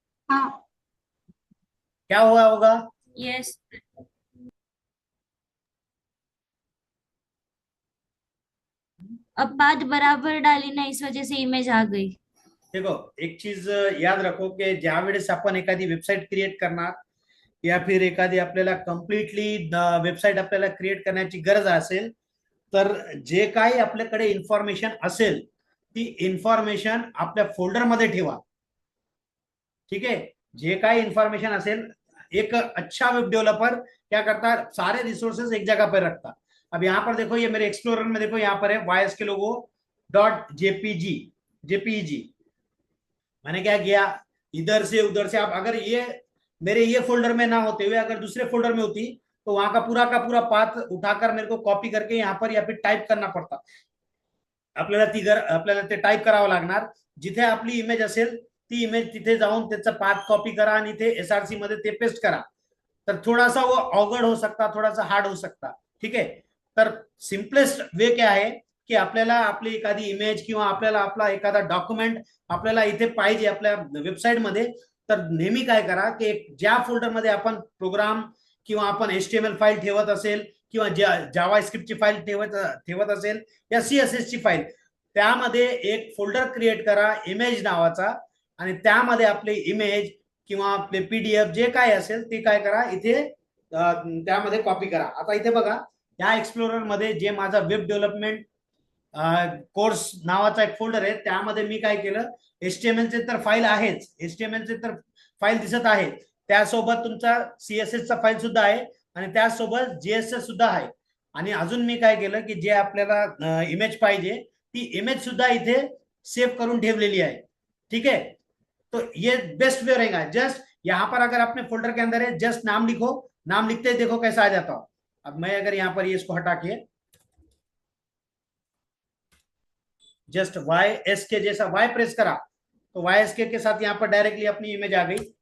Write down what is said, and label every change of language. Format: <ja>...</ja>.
<hi>हाँ. क्या हुआ होगा?</hi> <en>Yes.</en> <hi>अब पाथ बराबर डाली ना, इस वजह से इमेज आ गई.</hi> <mr>देखो एक चीज याद रखो की ज्या वेळेस आपण एखादी वेबसाईट क्रिएट करणार या फिर एखादी आपल्याला कम्प्लिटली वेबसाईट आपल्याला क्रिएट करण्याची गरज असेल, तर जे काही आपल्याकडे इन्फॉर्मेशन असेल ती इन्फॉर्मेशन आपल्या फोल्डर मध्ये ठेवा, ठीक है। जे काही इन्फॉर्मेशन असेल,</mr> <hi>एक अच्छा वेब डेवलपर क्या करता है, सारे रिसोर्सेज एक जगह पर रखता। अब यहाँ पर देखो, ये मेरे एक्सप्लोरर में देखो, यहाँ पर है YSK लोगो डॉट JPEG। मैंने क्या किया, इधर से उधर से, आप अगर ये मेरे ये फोल्डर में ना होते हुए अगर दूसरे फोल्डर में होती तो वहां का पूरा पाथ उठाकर मेरे को कॉपी करके यहाँ पर या फिर टाइप करना पड़ता,</hi> <mr>आपल्याला ते टाईप करावं लागणार, जिथे आपली इमेज असेल ती इमेज तिथे जाऊन त्याचा पाथ कॉपी करा आणि ते SRC मध्ये ते पेस्ट</mr> <hi>करा, तर थोडासा वो अवघड हो सकता, थोडासा हार्ड हो सकता, ठीक है।</hi> <mr>तर सिंपलेस्ट वे क्या आहे की आपल्याला आपली एखादी इमेज किंवा आपल्याला आपला एखादा डॉक्युमेंट आपल्याला इथे पाहिजे आपल्या वेबसाईट मध्ये, तर नेहमी काय करा की ज्या फोल्डर मध्ये आपण प्रोग्राम किंवा आपण HTML फाईल ठेवत असेल किंवा जावा स्क्रिप्टची फाईल ठेवत असेल या CSS ची फाईल, त्यामध्ये एक फोल्डर क्रिएट करा इमेज नावाचा, आणि त्यामध्ये आपले इमेज किंवा आपले PDF जे काय असेल ते काय करा इथे त्यामध्ये कॉपी करा। आता इथे बघा, या एक्सप्लोरर मध्ये जे माझा वेब डेव्हलपमेंट कोर्स नावाचा एक फोल्डर आहे, त्यामध्ये मी काय केलं, HTML चे तर फाईल आहेच, HTML चे तर फाईल दिसत आहे, त्यासोबत तुमचा CSS चा फाईल सुद्धा आहे आणि त्यासोबत JSS सुद्धा आहे. आणि अजून मी काय केलं की जे आपल्याला इमेज पाहिजे ती इमेज सुद्धा इथे सेव्ह करून ठेवलेली आहे.</mr> <hi>ठीक है, तो ये बेस्ट वे रहेगा. जस्ट यहाँ पर अगर अपने फोल्डर के अंदर है, जस्ट नाम लिखो, नाम लिखते ही देखो कैसा आ जाता हो. अब मैं अगर यहाँ पर ये इसको हटा के जस्ट YSK जैसा Y प्रेस करा तो YSK के साथ यहाँ पर डायरेक्टली अपनी इमेज आ गई.</hi>